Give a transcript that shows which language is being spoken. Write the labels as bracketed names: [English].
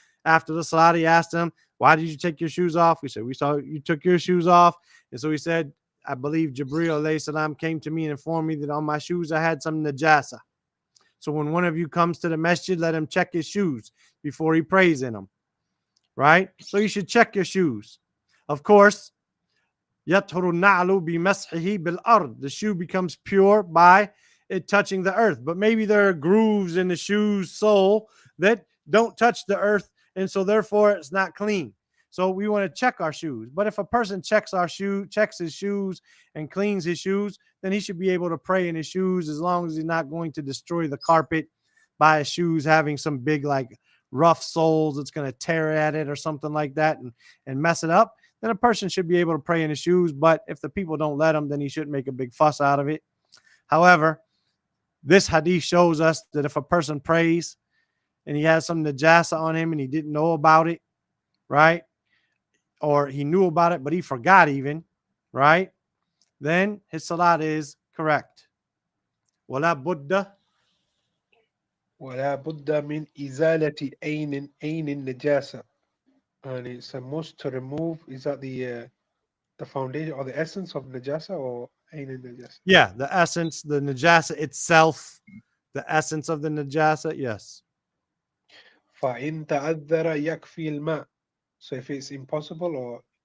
[English] After the salat, he asked them, "Why did you take your shoes off?" We said, "We saw you took your shoes off." And so he said, "I believe Jibreel alayhi salam came to me and informed me that on my shoes I had some najasa. So when one of you comes to the masjid, let him check his shoes before he prays in them." Right? So you should check your shoes. Of course, [Arabic] يطهر النعل بمسحه بالأرض. [English] The shoe becomes pure by it touching the earth. But maybe there are grooves in the shoe's sole that don't touch the earth, and so therefore it's not clean. So we want to check our shoes. But if a person checks his shoes and cleans his shoes, then he should be able to pray in his shoes as long as he's not going to destroy the carpet by his shoes having some big like rough soles that's going to tear at it or something like that and mess it up. Then a person should be able to pray in his shoes. But if the people don't let him, then he shouldn't make a big fuss out of it. However, this hadith shows us that if a person prays and he has some najasa on him and he didn't know about it, right? Or he knew about it, but he forgot even, right? Then his salat is correct. [Arabic] ولا بد ولا بد من إزالة أين النجاسة. [English] And it's a must to remove. Is that the foundation or the essence of najasa or [Arabic] أين النجاسة? [English] Yeah, the essence, the najasa itself, the essence of the najasa, yes. [Arabic] فإن تعذر يكفي الماء. [English] So if it's impossible or